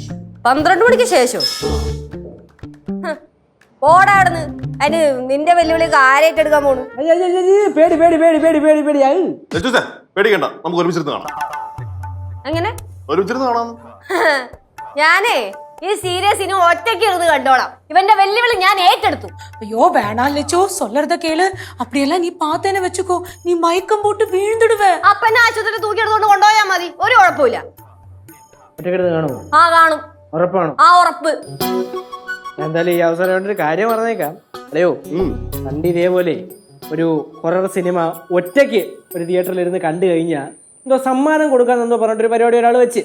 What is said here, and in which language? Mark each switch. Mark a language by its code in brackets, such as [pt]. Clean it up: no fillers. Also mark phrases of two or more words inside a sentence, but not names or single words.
[ml] 12 മണിക്ക് ശേഷം പോടാ അവിടുന്ന്. അതിന് നിന്റെ വെല്ലുവിളി കാര്യമായിട്ട് എടുക്കാൻ പോണു. പേടി പേടി പേടി പേടി പേടി പേടി. ലച്ചുസേ പേടിക്കണ്ട, നമുക്ക് ഒരുമിച്ചിരുന്ന് കാണാം. എങ്ങനെ ഒരുമിച്ചിരുന്ന് കാണാം? ഞാനേ ഈ സീരിയസിന് ഒറ്റയ്ക്ക് ഇരുന്ന് കണ്ടോളാം. ഇവന്റെ വെല്ലുവിളി ഞാൻ ഏറ്റെടുത്തു. [ta] ஐயோ வேணாம் லட்சோ, சொல்றத கேளு. அப்படியெல்லாம் நீ பார்த்தேன்னு வச்சுக்கோ, நீ மயக்கம் போட்டு வீழ்ந்துடுவ. [ml] അപ്പനെ ആശുപത്രി തൂക്കി എടുത്തോണ്ട് കൊണ്ടുപോയാ മതി, ഒരു കുഴപ്പമില്ല. ഒറ്റയ്ക്കിരുന്ന് കാണുമോ? ആ കാണും. ഉറപ്പാണോ? ആ ഉറപ്പ്. എന്തായാലും ഈ അവസരം കൊണ്ട് ഒരു കാര്യം പറഞ്ഞേക്കാം. അല്ലയോ, പണ്ട് ഇതേപോലെ ഒരു ഹൊറർ സിനിമ ഒറ്റയ്ക്ക് ഒരു തിയേറ്ററിൽ ഇരുന്ന് കണ്ടു കഴിഞ്ഞാൽ എന്തോ സമ്മാനം കൊടുക്കാന്നെന്തോ പറഞ്ഞിട്ടൊരു പരിപാടി ഒരാൾ വെച്ച്.